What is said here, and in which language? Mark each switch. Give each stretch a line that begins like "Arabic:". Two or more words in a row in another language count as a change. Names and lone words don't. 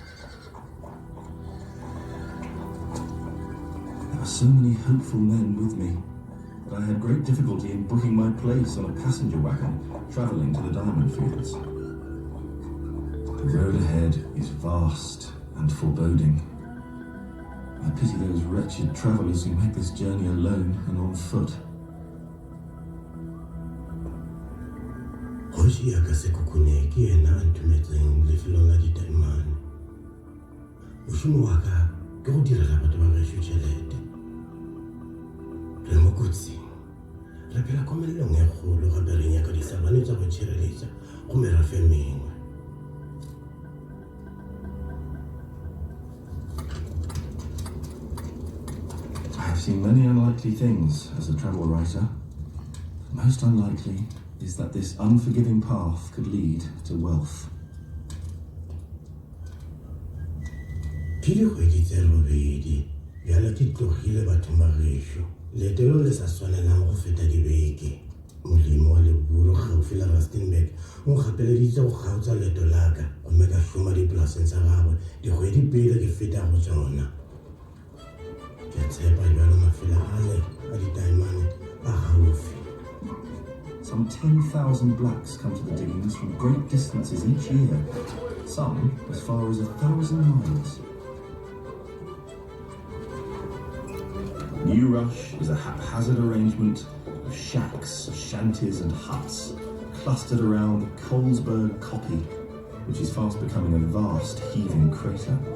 English: There were so many hopeful men with me that I had great difficulty in booking my place on a passenger wagon travelling to the diamond fields. The road ahead is vast and foreboding. I pity those wretched travellers who make this journey alone and on foot.
Northern Sotho: Hoshi ya ka sekukune ke ena a ntumetseng lefelong la ditaemane. Mošomo wa ka ke go direla batho ba gešo tšhelete. Re mo kotsing. Re phela komelelong e kgolo gape re nyaka disabane tša go tšhireletša go merafe e mengwe.
English: I have seen many unlikely things as a travel writer. The most unlikely is that this unforgiving path could lead to wealth.
Northern Sotho: Ke dikgwedi tse robedi bjale ke tlogile batho ba gešo. Leetelo le sa swanelang go feta dibeke. Molemo wa Leburu gaufi la Rustenburg o gapeleditse go kgaotsa leeto la ka gomme ka šoma dipolaseng tsa gagwe dikgwedi pele ke feta go tsona. Ke tshepa jalo mafelo ale a ditaemane a gaufi.
English: Some 10,000 blacks come to the diggings from great distances each year, some as far as 1,000 miles. New Rush is a haphazard arrangement of shacks, shanties and huts clustered around the Colesburg Koppie, which is fast becoming a vast heaving crater.